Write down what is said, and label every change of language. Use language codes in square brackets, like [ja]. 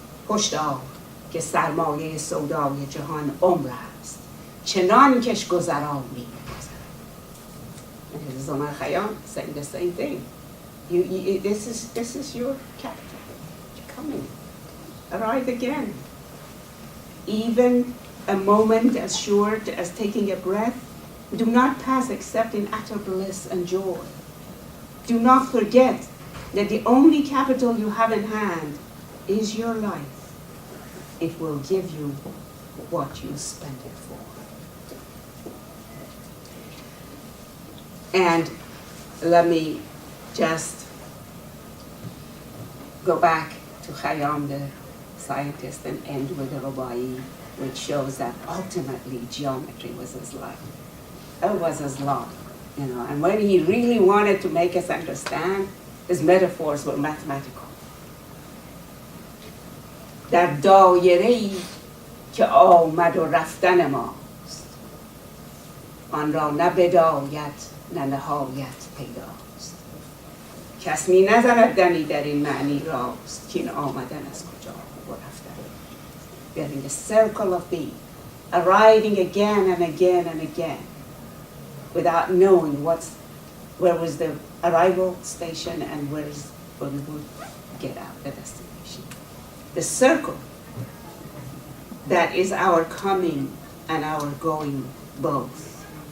[fa] هشدار که سرمایه سودای جهان عمر است چنان کش گذرانی می‌گذرد. [en] And this is Omar Khayyam saying the same thing. This is your capital. You're coming. Arrive again. Even a moment as short as taking a breath do not pass except in utter bliss and joy. Do not forget that the only capital you have in hand is your life. It will give you what you spend it for. And let me just go back to Khayyam, the scientist, and end with the Rubai, which shows that ultimately geometry was his life. It was his love, you know. And when he really wanted to make us understand, his metaphors were mathematical. [fa] در دایره‌ای که آمد و رفتن ماست آن را نه بدایت نه نهایت پیداست کس می نزند دمی در این معنی راست که این آمدن از کجا و رفتن. [en] We are in the circle of being, arriving again and again and again without knowing where was the arrival station and where we would get out, the destination. The circle that is our coming and our going both.